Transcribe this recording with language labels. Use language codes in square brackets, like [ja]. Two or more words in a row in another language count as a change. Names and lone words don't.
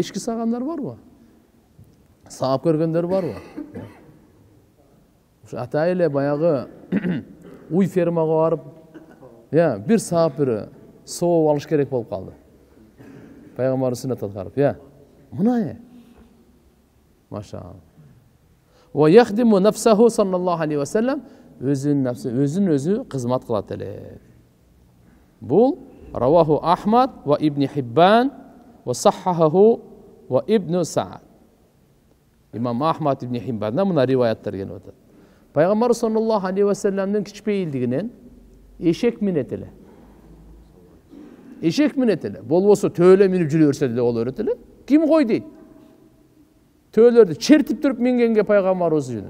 [ky] Эчки сагандар барбы? Саап көргөндөр барбы? Ушу атай эле баягы уй фермага барып, бир саап бир сооп алыш керек болуп калды. Пайгамбар сүннөт аткарып, мына машаалла. [ar] ويخدم نفسه صلى الله عليه وسلم, [ky] өзүн өзү кызмат кылат эле. [ar] Бул رواه أحمد و ابن حبان و صححه و ابن سعد. [ky] Имам Ахмад Ибн Хиббандан мына риваяттар келип атат. Пайгамбар [ar] صلى الله عليه [ky] вассаламдын кичпейилдигинен эшек минет эле. Эшек минет эле. Болбосо төөлө минип жүрө берсе деле боло берет эле. Ким кой дейт? Төөлөрдү чертип туруп мингенге пайгамбарыбыз жөнү.